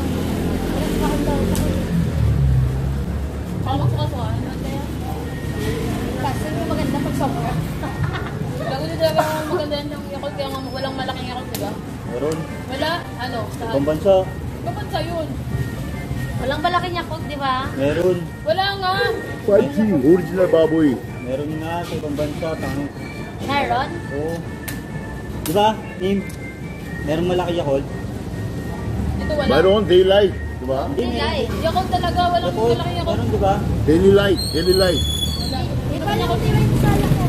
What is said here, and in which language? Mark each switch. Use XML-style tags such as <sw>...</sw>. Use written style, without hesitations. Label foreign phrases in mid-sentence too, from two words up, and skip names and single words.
<tl>Yes, bakit daw? Tawag ko ka, ano kaya? Kasi yung maganda pag sobra. Bago nyo talaga maganda yung Yakult, kaya nga walang malaking Yakult, diba? Meron. Wala, ano, saan? Pambansa. Kapansa yun. Walang malaking Yakult, di ba? Meron. Wala nga.</tl> <ko>파이팅! 오리지널 바보이.</ko> <tl>Meron nga sa ibang bansa. Meron? Oo. Di ba, Nim? Meron malaki Yakult. Ito wala. mayroon daylight, di ba? Daylight. Yakult talaga, walang Yakult. malaking Yakult. Meron, di ba? Daily light, daily light. Wala. Di ba lang daylight sa Yakult?</tl>